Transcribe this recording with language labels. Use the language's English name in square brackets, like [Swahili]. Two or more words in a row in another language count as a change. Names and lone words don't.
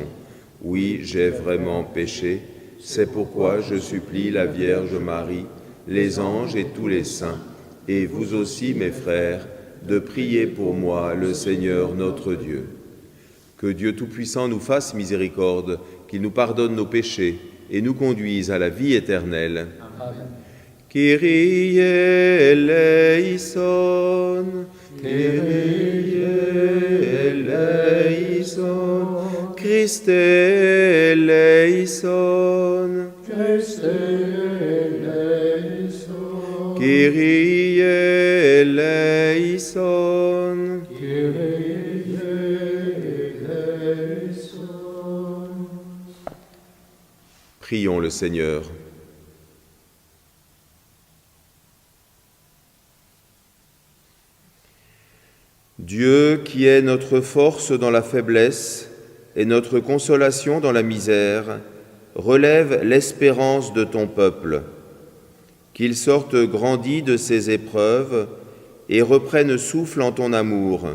[French] Oui, j'ai vraiment péché, c'est pourquoi je supplie la Vierge Marie, les anges et tous les saints, et vous aussi mes frères, de prier pour moi le Seigneur notre Dieu. Que Dieu Tout-Puissant nous fasse miséricorde, qu'il nous pardonne nos péchés et nous conduise à la vie éternelle. Amen. [Greek] Κύριε ελέησον, Κύριε ελέησον, Χριστέ ελέησον, Χριστέ ελέησον, Κύριε ελέησον. Κύριε ελέησον. [French] Prions le Seigneur. Dieu qui est notre force dans la faiblesse et notre consolation dans la misère, relève l'espérance de ton peuple, qu'il sorte grandi de ses épreuves et reprenne souffle en ton amour.